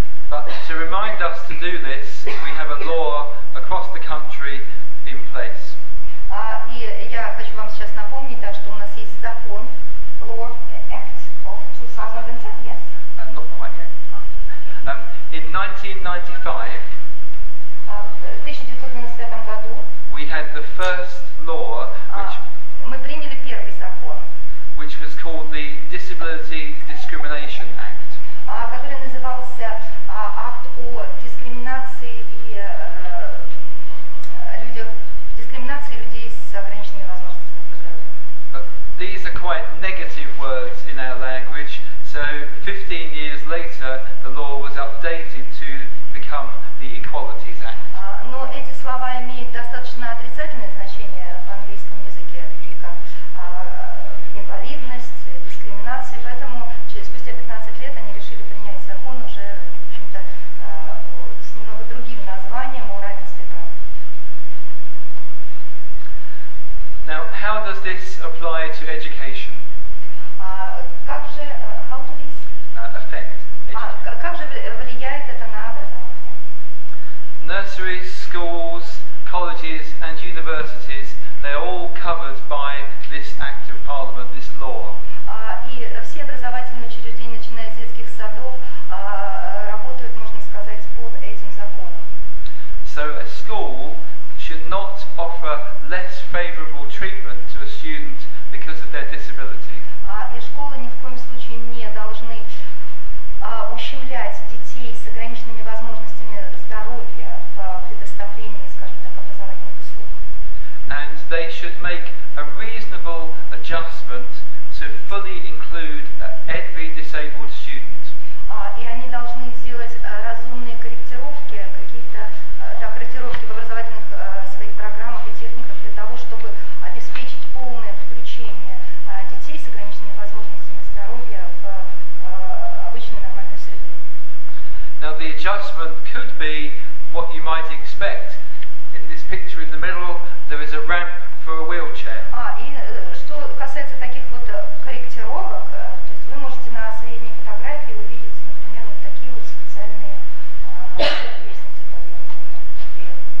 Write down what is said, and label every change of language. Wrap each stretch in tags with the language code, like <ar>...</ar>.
<en>But to remind us to do this, we have a law across the country in place.</en> <ru>И я хочу вам сейчас напомнить, что у нас есть закон,</ru> <en>Law Act of 2010, yes? Not quite yet. In 1995,</en> <ru>в 1995 году</ru> <en>we had the first law</en> <ru>мы приняли первый закон,</ru> <en>which was called the Disability Discrimination Act.</en> <ru>Который назывался акт о дискриминации и дискриминации людей с ограниченными возможностями по здоровью.</ru> <en>But these are quite negative words in our language, so 15 years later the law was updated to become the Equalities Act.</en> <ru>Но эти слова имеют достаточно отрицательное значение в английском языке, такие как инвалидность, дискриминация, поэтому спустя 15 лет они решили принять закон уже, в общем-то, с немного другим названием о равенстве прав.</ru> <en>Now, how does this apply to education?</en> <ru>Как же,</ru> <en>how do this? Affect education?</en> <ru>Как же влияет это на образование?</ru> <en>Nurseries, schools, colleges and universities, they are all covered by this Act of Parliament, this law.</en> <ru>И все образовательные учреждения, начиная с детских садов, работают, можно сказать, под этим законом.</ru> <en>So a school should not offer less favourable treatment to a student because of their disability.</en> <ru>И школы ни в коем случае не должны ущемлять детей с ограниченными возможностями здоровья в предоставлении, скажем так, образовательных услуг.</ru> <en>And they should make a reasonable adjustment to fully include every disabled student.</en> <ru>И они должны сделать разумные корректировки, корректировки в образовательных своих программах и техниках для того, чтобы обеспечить полное включение детей с ограниченными возможностями здоровья в обычную нормальную среду.</ru> <en>Now the adjustment could be what you might expect. In this picture in the middle, there is a ramp for a wheelchair.</en> <ru>И что касается таких вот корректировок, то есть вы можете на средней фотографии увидеть, например, вот такие вот специальные лестницы подъемные.</ru>